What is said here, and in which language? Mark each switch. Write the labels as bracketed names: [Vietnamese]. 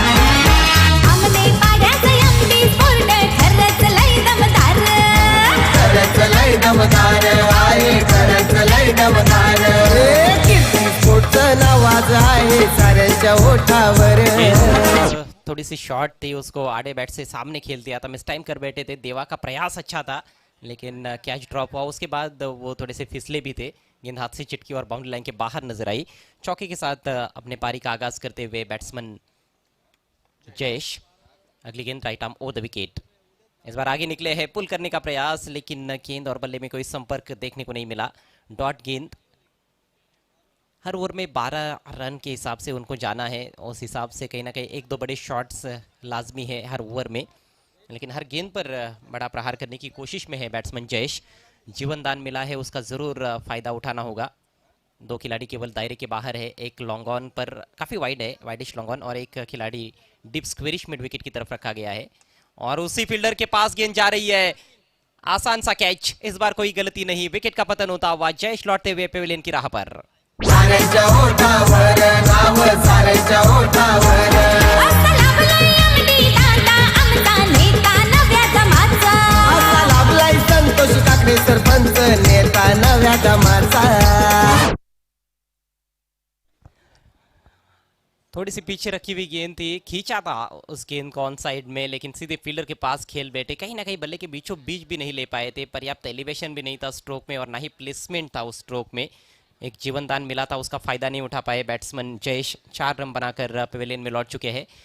[Marathi] आमने पाड्याचं MD sport खरंच लय दमदार. खरंच लय दमदार आहे, खरंच लय दमदार. कीर्ती स्पोर्टचं नावाज आहे साऱ्यांच्या ओठावर. [Hindi] थोड़ी सी शॉट थी, उसको आड़े बैट से सामने खेल दिया था. मिस टाइम कर बैठे थे. देवा का प्रयास अच्छा था लेकिन कैच ड्रॉप हुआ. उसके बाद वो थोड़े से फिसले भी थे. गेंद हाथ से चिटकी और बाउंड्री लाइन के बाहर नजर आई. चौके के साथ अपने पारी का आगाज करते हुए बैट्समैन जयेश. अगली गेंद right arm over the wicket. इस बार आगे निकले हैं, पुल करने का प्रयास लेकिन गेंद और बल्ले में कोई संपर्क देखने को नहीं मिला. डॉट गेंद. हर ओवर में 12 रन के हिसाब से उनको जाना है. उस हिसाब से कहीं ना कहीं 1-2 बड़े शॉट्स लाजमी है हर ओवर में, लेकिन हर गेंद पर बड़ा प्रहार करने की कोशिश में है बैट्समैन जयेश. जीवन दान मिला है, उसका ज़रूर फ़ायदा उठाना होगा. 2 खिलाड़ी केवल दायरे के बाहर है. एक लॉन्ग ऑन पर काफ़ी वाइड है, वाइडिश लॉन्ग ऑन, और एक खिलाड़ी डीप स्क्वेरिश मिड विकेट की तरफ रखा गया है. और उसी फील्डर के पास गेंद जा रही है. आसान सा कैच. इस बार कोई गलती नहीं. विकेट का पतन होता हुआ जयेश लौटते हुए पेविलियन की राह पर. [Marathi] साऱ्यांच्या ओठावर नाव, साऱ्यांच्या ओठावर. असा लाभलाय एमडी दादा आमचा नेता नव्या दमाचा. असा लाभलाय संतोष काकडे सरपंच, नेता नव्या दमाचा. [Hindi] थोड़ी सी पीछे रखी हुई गेंद थी, खींचा था उस गेंद को ऑन साइड में लेकिन सीधे फील्डर के पास खेल बैठे. कहीं ना कहीं बल्ले के बीचों बीच भी नहीं ले पाए थे. पर्याप्त एलिवेशन भी नहीं था स्ट्रोक में और ना ही प्लेसमेंट था उस स्ट्रोक में. एक जीवन दान मिला था, उसका फायदा नहीं उठा पाए बैट्समैन जयेश. 4 रन बनाकर पवेलियन में लौट चुके हैं.